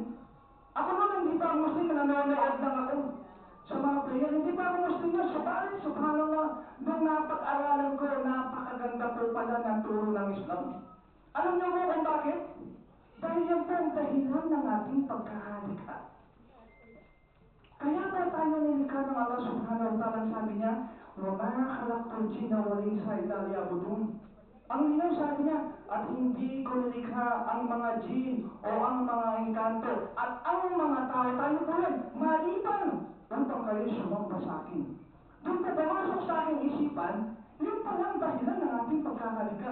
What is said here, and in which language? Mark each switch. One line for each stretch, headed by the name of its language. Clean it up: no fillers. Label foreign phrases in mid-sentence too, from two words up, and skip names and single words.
Filipino: Ako naman, hindi pa ang Muslim, nanonood lang ako sa mga player. Hindi pa ako Muslim na, subhanallah, nung napag-aralan ko, napakaganda po pala ng turo ng Islam. Alam niyo mo kung bakit? Dahil yan po ang dahilan ng ating pagkahalikha. Kaya ba tayo nilikha ng
Arabic: الله سبحانه وتعالى,
Filipino: sabi niya,
Arabic: وَمَا خَلَقْتُ الْجِنَّ وَالْإِنسَ إِلَّا لِيَعْبُدُونِ.
Filipino: Ang linaw sabi niya, at hindi ko nilikha ang mga jinn o ang mga engkanto at ang mga tao, tayo po yan, maliban upang kayo sumamba sa akin. Doon po pumasok sa aking isipan, yun pala ang dahilan ng ating pagkakalika.